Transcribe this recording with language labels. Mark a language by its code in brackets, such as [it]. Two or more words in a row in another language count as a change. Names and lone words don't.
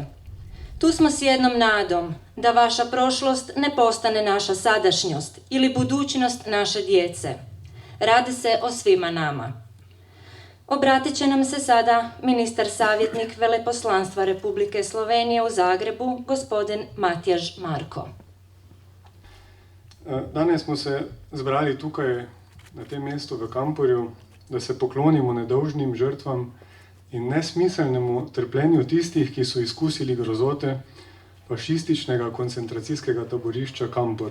[hr] Tu smo s jednom nadom, da vaša prošlost ne postane naša sadašnjost ili budućnost naše djece. Radi se o svima nama. Obratit će nam se sada ministar savjetnik Veleposlanstva Republike Slovenije u Zagrebu, gospodin Matjaž Marko. [sl] Danes smo se zbrali tukaj na tem mestu v Kamporju, da se poklonimo nedolžnim žrtvam in nesmiselnemu trpljenju tistih, ki so izkusili grozote fašističnega koncentracijskega taborišča Kampor.